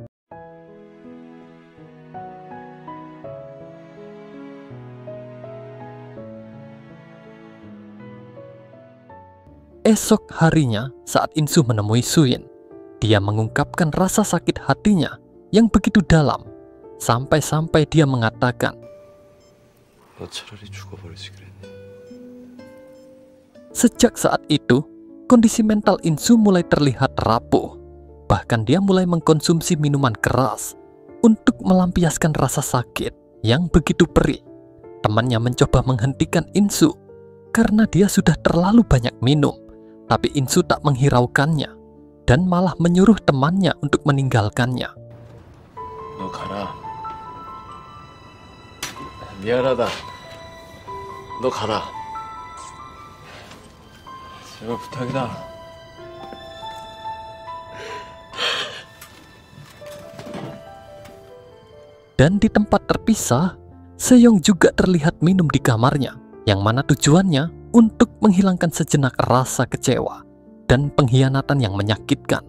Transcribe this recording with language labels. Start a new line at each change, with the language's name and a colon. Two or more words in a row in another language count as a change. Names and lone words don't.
Indonesian: Esok harinya, saat Insu menemui Suyin, dia mengungkapkan rasa sakit hatinya yang begitu dalam, sampai-sampai dia mengatakan,
Korean: 너 차라리 죽어버리지 그랬니?
Indonesian: sejak saat itu, kondisi mental Insu mulai terlihat rapuh. Bahkan dia mulai mengkonsumsi minuman keras untuk melampiaskan rasa sakit yang begitu perih. Temannya mencoba menghentikan Insu karena dia sudah terlalu banyak minum, tapi Insu tak menghiraukannya dan malah menyuruh temannya untuk meninggalkannya.
Korean: 너 가라. 미안하다. 너 가라. 제발 부탁이다.
Indonesian: Dan di tempat terpisah, Seyong juga terlihat minum di kamarnya, yang mana tujuannya untuk menghilangkan sejenak rasa kecewa dan pengkhianatan yang menyakitkan.